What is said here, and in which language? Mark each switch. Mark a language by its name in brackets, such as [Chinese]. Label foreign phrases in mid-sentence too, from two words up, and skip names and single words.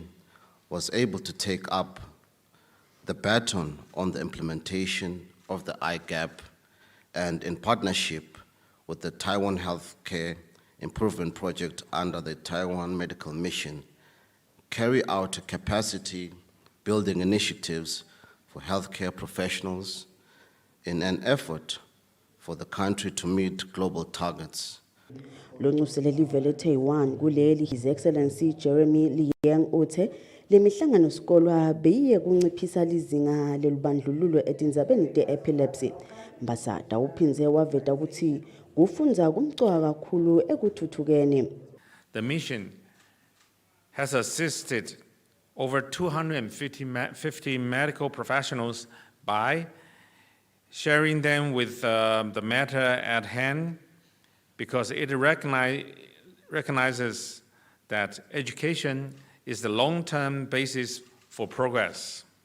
[English] was able to take up the baton on the implementation of the IGAP, and in partnership with the Taiwan Healthcare Improvement Project under the Taiwan Medical Mission, carry out capacity building initiatives for healthcare professionals in an effort for the country to meet global targets. [Swati] Lo Kusile livele Taiwan kuleli [English] His Excellency [Swati] Jeremy Liang uthe le mihlangano sikolwa beyiye kunciphisa lizinga lelubandlululo etindzabeni te-epilepsy. Mbasada uphinze waveta ukuthi kufundza kumcwa kakhulu ekuthuthukeni. [English] The mission has assisted over 250 medical professionals by sharing them with the matter at hand, because it recognizes that education is the long-term basis for progress.